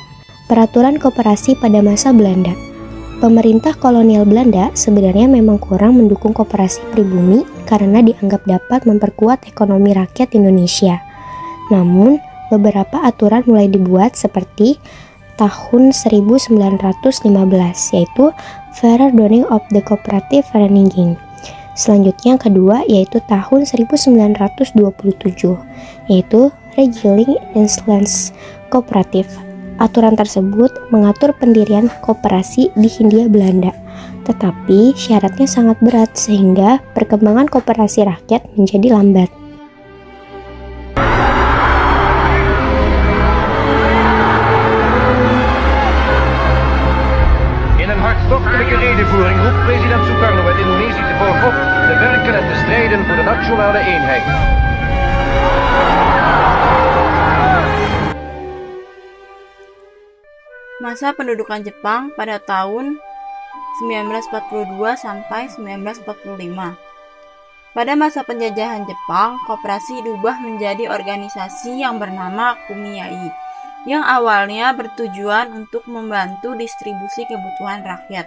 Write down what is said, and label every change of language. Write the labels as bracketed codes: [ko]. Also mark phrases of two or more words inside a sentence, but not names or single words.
[id] Peraturan koperasi pada masa Belanda. Pemerintah kolonial Belanda sebenarnya memang kurang mendukung koperasi pribumi karena dianggap dapat memperkuat ekonomi rakyat Indonesia. Namun, beberapa aturan mulai dibuat seperti tahun 1915, yaitu Verordening of the Cooperative Vereniging. Selanjutnya yang kedua yaitu tahun 1927, yaitu Regeling Instansi Kooperatif. Aturan tersebut mengatur pendirian koperasi di Hindia Belanda, tetapi syaratnya sangat berat sehingga perkembangan koperasi rakyat menjadi lambat. [nl] In een hartstochtelijke redevoering roept president Sukarno het Indonesische volk op te werken en te strijden voor de nationale eenheid. [id] Masa pendudukan Jepang pada tahun 1942 sampai 1945. Pada masa penjajahan Jepang, koperasi diubah menjadi organisasi yang bernama Kumiai, yang awalnya bertujuan untuk membantu distribusi kebutuhan rakyat.